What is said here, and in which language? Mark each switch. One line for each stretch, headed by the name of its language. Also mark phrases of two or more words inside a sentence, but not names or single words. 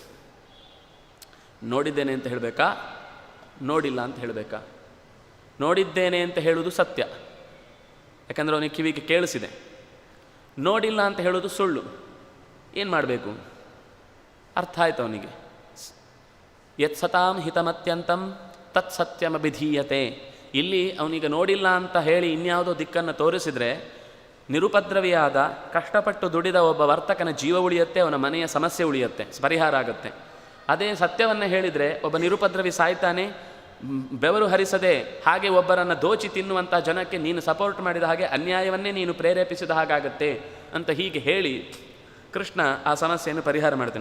Kannada: ನೋಡಿದ್ದೇನೆ ಅಂತ ಹೇಳಬೇಕಾ, ನೋಡಿಲ್ಲ ಅಂತ ಹೇಳಬೇಕಾ? ನೋಡಿದ್ದೇನೆ ಅಂತ ಹೇಳುವುದು ಸತ್ಯ, ಯಾಕಂದರೆ ಅವನಿಗೆ ಕಿವಿಗೆ ಕೇಳಿಸಿದೆ. ನೋಡಿಲ್ಲ ಅಂತ ಹೇಳೋದು ಸುಳ್ಳು. ಏನು ಮಾಡಬೇಕು? ಅರ್ಥ ಆಯ್ತು ಅವನಿಗೆ.
Sanskrit: ಯತ್ ಸತಾಂ ಹಿತಮತ್ಯಂತಂ ತತ್ ಸತ್ಯಮಭಿಧೀಯತೆ.
Kannada: ಇಲ್ಲಿ ಅವನಿಗೆ ನೋಡಿಲ್ಲ ಅಂತ ಹೇಳಿ ಇನ್ಯಾವುದೋ ದಿಕ್ಕನ್ನು ತೋರಿಸಿದರೆ ನಿರುಪದ್ರವಿಯಾದ ಕಷ್ಟಪಟ್ಟು ದುಡಿದ ಒಬ್ಬ ವರ್ತಕನ ಜೀವ ಉಳಿಯುತ್ತೆ, ಅವನ ಮನೆಯ ಸಮಸ್ಯೆ ಉಳಿಯುತ್ತೆ, ಪರಿಹಾರ ಆಗುತ್ತೆ. ಅದೇ ಸತ್ಯವನ್ನು ಹೇಳಿದರೆ ಒಬ್ಬ ನಿರುಪದ್ರವಿ ಸಾಯ್ತಾನೆ, ಬೆವರು ಹರಿಸದೆ ಹಾಗೆ ಒಬ್ಬರನ್ನು ದೋಚಿ ತಿನ್ನುವಂಥ ಜನಕ್ಕೆ ನೀನು ಸಪೋರ್ಟ್ ಮಾಡಿದ ಹಾಗೆ ಅನ್ಯಾಯವನ್ನೇ ನೀನು ಪ್ರೇರೇಪಿಸಿದ ಹಾಗಾಗತ್ತೆ ಅಂತ ಹೀಗೆ ಹೇಳಿ ಕೃಷ್ಣ ಆ ಸಮಸ್ಯೆಯನ್ನು ಪರಿಹಾರ ಮಾಡ್ತಾನೆ.